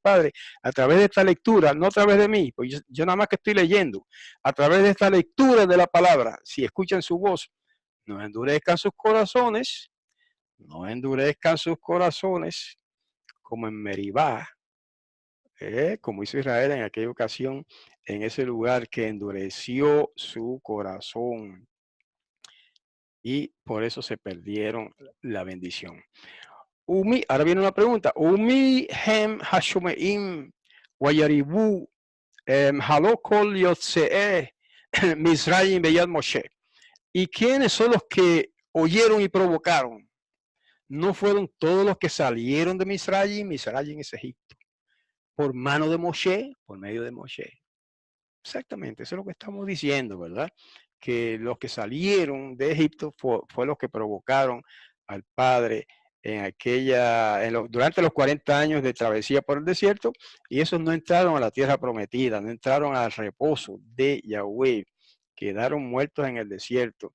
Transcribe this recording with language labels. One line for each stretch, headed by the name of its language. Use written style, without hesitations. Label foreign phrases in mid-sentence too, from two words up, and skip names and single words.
Spanish: Padre a través de esta lectura, no a través de mí, pues yo nada más que estoy leyendo, a través de esta lectura de la palabra, si escuchan su voz, no endurezcan sus corazones, no endurezcan sus corazones, como en Meribá, como hizo Israel en aquella ocasión, en ese lugar que endureció su corazón. y por eso se perdieron la bendición. Ahora viene una pregunta.
Hebrew: ומי הם השומעים ויריבו הלא־כל יוצאי מצרים ביד משה.
Spanish: ¿Y quiénes son los que oyeron y provocaron? ¿No fueron todos los que salieron de Misraim? Misraim es Egipto. Por mano de Moshe, por medio de Moshe. Exactamente, eso es lo que estamos diciendo, ¿verdad? Que los que salieron de Egipto fue los que provocaron al Padre durante los 40 años de travesía por el desierto, y esos no entraron a la tierra prometida, no entraron al reposo de Yahweh, quedaron muertos en el desierto.